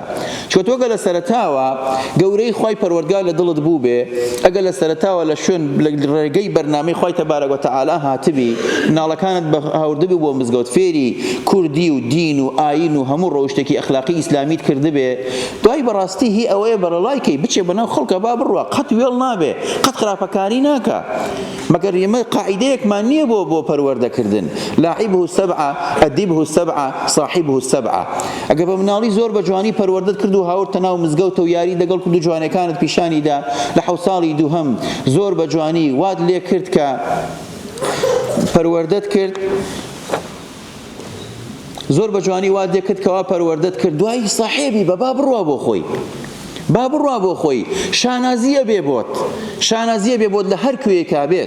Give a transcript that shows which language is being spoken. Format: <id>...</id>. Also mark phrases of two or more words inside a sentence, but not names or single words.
<ckb>چۆ تۆگە لە سەرەتاوە گەورەی خوای پەروەردگار لە دڵت بوو بێ، ئەگە لە سەرەتاوە لە شوێن لە ڕێگەی بەرنامەی خوای</ckb> <ar>تەبارەک وتەعالا</ar> <ckb>هاتبی، مناڵەکانت بە هاوردبی بۆ مزگەوت فێری کوردی و دین و ئاین و هەموو ڕۆیشتێکی ئەخلاقی ئیسلامیت کردبێ، دوای بەڕاستی هی ئەوەیە بەرەڵایکەی بچێ بەناو خەڵکە با بڕوە، قەت وێڵ نابێ، قەت خراپەکاری ناکە. مەگەر ئێمە قاعیدەیەکمان نییە بۆ پەروەردەکردن.</ckb> <ar>لاعبه السبعة أدبه السبعة صاحبه السبعة.</ar> <ckb>ئەگە بە مناڵی زۆر بە جوانی پەروەردەت کرد و هاورد تەناو مزگەوتە و یاری دەگەڵ کرد و جوانەکانت پیشانیدا، لە 7 ساڵی دووهەم زۆر بە جوانی واد لێ کرد کە پەروەردەت کرد، زۆر بە جوانی واد لێ کرد کەوا پەروەردەت کرد، دوایی ساحێبی بە با بڕوا بۆ خۆی، با بڕوا بۆ خۆی، شانازیە بێ بۆت، شانازیە بێ بۆت لە هەر کوێیەکا بێت.</ckb>